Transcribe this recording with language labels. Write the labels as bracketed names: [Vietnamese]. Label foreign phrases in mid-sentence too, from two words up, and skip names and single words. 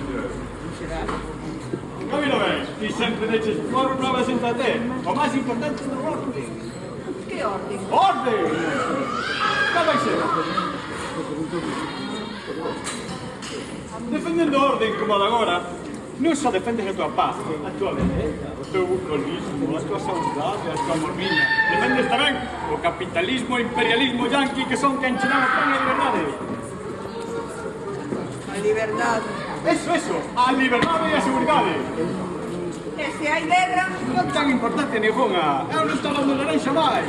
[Galician] Camilo ben, ti sempre deches por provas entre te. O máis importante é o orden. Que orden? Orden! Cal vai ser? Defendendo o orden como de agora, non só defendes a tua paz, a tua beleza, o teu bucolismo, a tua saudade, a tua mormiña. Defendes tamén o capitalismo e imperialismo yanqui que son quen che dan a pan a liberdade. A liberdade. Eso, a liberdade e a seguridade. E E se hai guerra, Non ten importancia ninguna. Eu non estou dando laranxa máis.